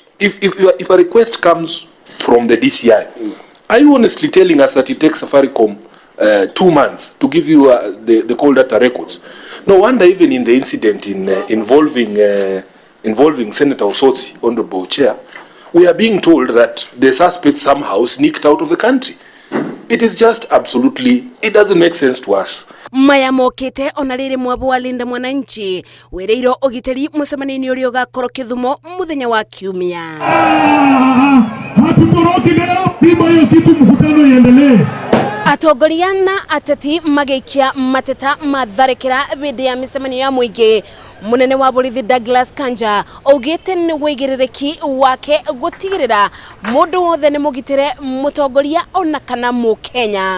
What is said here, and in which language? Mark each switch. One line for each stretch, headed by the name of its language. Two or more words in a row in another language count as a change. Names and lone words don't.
English: If a request comes from the DCI, are you honestly telling us that it takes Safaricom 2 months to give you the call data records? No wonder even in the incident involving Senator Osotsi, Honorable Chair, we are being told that the suspect somehow sneaked out of the country. It is just absolutely, it doesn't make sense to us.
Kikuyu: Maya mokite onarire mwabu wa Linda Mwananchi wereiro ũgitĩri mũcemanio ũrĩa ũgakorwo Kĩthumo mũthenya wa Kiumia.
Swahili: Hatutoroki leo, bima hiyo kitu mkutano iendelee.
Kikuyu: Atongoria na ateti magĩikia mateta matharĩkĩra hĩndĩ ya mĩcemanio ya mũingĩ. Mũnene wa borithi Douglas Kanja augĩte nĩ wĩigĩrĩrĩki wake gũtigĩrĩra mũndũ wothe nĩ mũgitĩre mũtongoria ona kana Mũkenya.